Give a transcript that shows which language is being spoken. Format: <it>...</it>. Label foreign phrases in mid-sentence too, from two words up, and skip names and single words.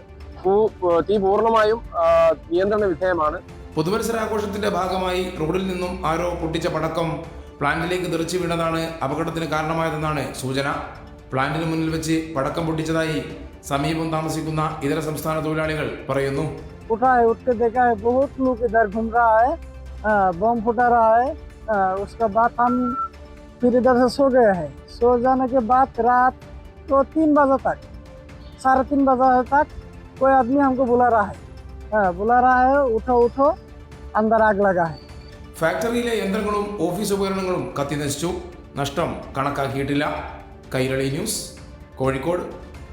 <ml>തീ പൂർണ്ണമായും നിയന്ത്രണ വിധേയമാണ്. പുതുവത്സരാഘോഷത്തിന്റെ ഭാഗമായി റോഡിൽ നിന്നും ആരോ പൊട്ടിച്ച പടക്കം പ്ലാന്റിലേക്ക് തെറിച്ചു വീണതാണ് അപകടത്തിന് കാരണമായതെന്നാണ് സൂചന. പ്ലാന്റിന് മുന്നിൽ വെച്ച് പടക്കം പൊട്ടിച്ചതായി സമീപം താമസിക്കുന്ന ഇതര സംസ്ഥാന തൊഴിലാളികൾ പറയുന്നു.</ml> <hi>उठा है, उठ के देखा है बहुत लोग इधर घूम रहा है, बम फुटा रहा है। उसके बाद हम फिर इधर से सो गए हैं। सो जाने के बाद रात तो 3 बजे तक, 3:30 बजे तक कोई आदमी हमको बुला रहा है, उठो उठो, अंदर आग लगा है.</hi> <ml>ഫാക്ടറിയിലെ യന്ത്രങ്ങളും ഓഫീസ് ഉപകരണങ്ങളും കത്തിനശിച്ചു. നഷ്ടം കണക്കാക്കിയിട്ടില്ല. കൈരളി ന്യൂസ്, കോഴിക്കോട്.</ml>